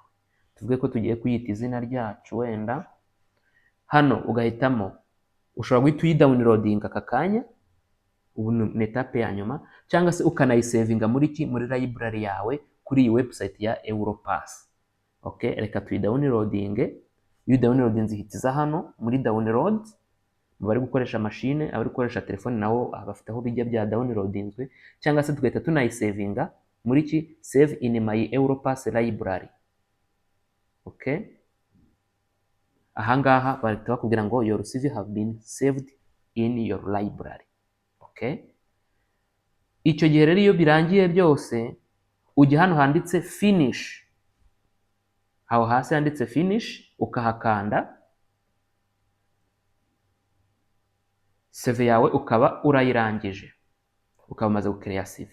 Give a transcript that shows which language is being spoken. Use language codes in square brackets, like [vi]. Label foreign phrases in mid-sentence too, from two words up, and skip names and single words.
[rw] Tuvuge ko tugiye kuyita izina ryacu wenda, hano ugahitamo, ushobora guhita uyidownloadinga aka kanya, ubu ni etape ya nyuma, cyangwa se ukanayisevinga muri library yawe kuri iyi website ya Europass, okay. Reka tuyidownloadinge. Iyo downloadinze ihitiza hano muri download. Bari gukoresha machine, abari gukoresha telefone nawo bafite aho bijya bya downloadinzwe, cyangwa se tugahita tunayisevinga muri [en] save in my Europass library, [rw] okay. Aha ngaha bahita bakubwira ngo [en] your CV have been saved in your library, okay. [rw] Icyo gihe rero iyo birangiye byose ujya hano handitse finish, aho hasi handitse finish, ukahakanda, CV yawe ukaba urayirangije, ukaba umaze gukereya CV.